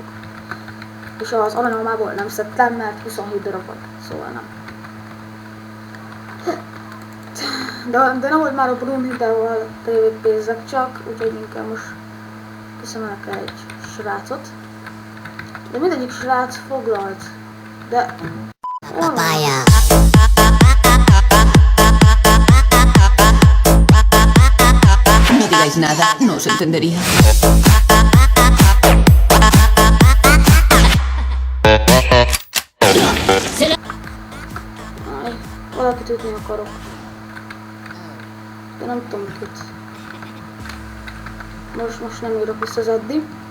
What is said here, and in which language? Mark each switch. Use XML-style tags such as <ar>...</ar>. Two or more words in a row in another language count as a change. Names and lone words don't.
<hu>És az aranyalmából nem szedtem, mert 27 darab volt, szóval nem. De nem volt már a Brunhildával PvP-zek csak, úgyhogy inkább most kiszemelek egy srácot. De mindegyik srác foglalt. De... Papaya.</hu> <es>No digáis nada, no se entendería.</es> <hu>Aj, valakit ütni akarok. De nem tudom kit. Most nem írok vissza az addig.</hu>